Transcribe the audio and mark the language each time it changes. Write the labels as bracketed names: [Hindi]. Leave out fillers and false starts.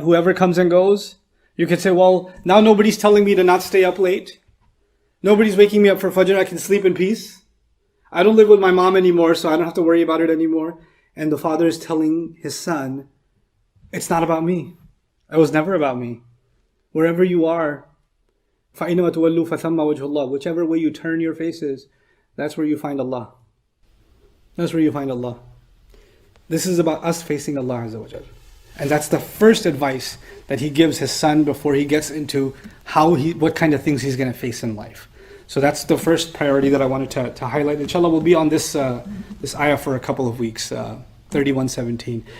[English] Whoever comes and goes, you can say, well, now nobody's telling me to not stay up late. Nobody's waking me up for Fajr, I can sleep in peace. I don't live with my mom anymore, so I don't have to worry about it anymore. And the father is telling his son, it's not about me. It was never about me. Wherever you are, [Arabic] فَإِنَّمَا تُوَلُّوا فَثَمَّ وَجْهُ اللَّهِ. [English] Whichever way you turn your faces, that's where you find Allah. That's where you find Allah. This is about us facing Allah Azza wa Jal. And that's the first advice that he gives his son before he gets into what kind of things he's going to face in life. So that's the first priority that I wanted to highlight. Inshallah, we'll be on this ayah for a couple of weeks, 31:17.